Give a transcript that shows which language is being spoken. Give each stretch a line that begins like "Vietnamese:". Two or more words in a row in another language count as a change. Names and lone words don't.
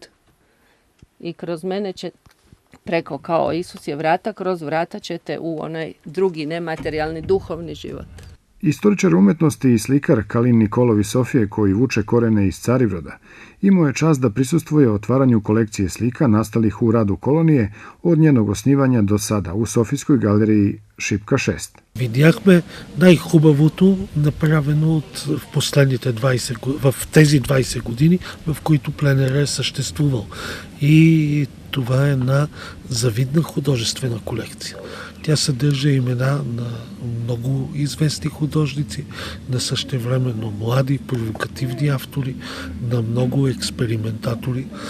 Serbian: I kroz mene će, preko kao Isus je vrata, kroz vrata ćete u onaj drugi nematerijalni duhovni život. Istoričar umetnosti i slikar Kalin Nikolov iz Sofije, koji vuče korene iz Carivroda, imao je čast da prisustvuje otvaranju kolekcije slika nastalih u radu kolonije od njenog osnivanja do sada u Sofijskoj galeriji Шипка 6.
Bulgarian: Видяхме най-хубавото, направено в последните 20 години, в които пленер е съществувал. И това е една завидна художествена колекция. Тя съдържа имена на много известни художници, на същевременно млади, провокативни автори, на много експериментатори.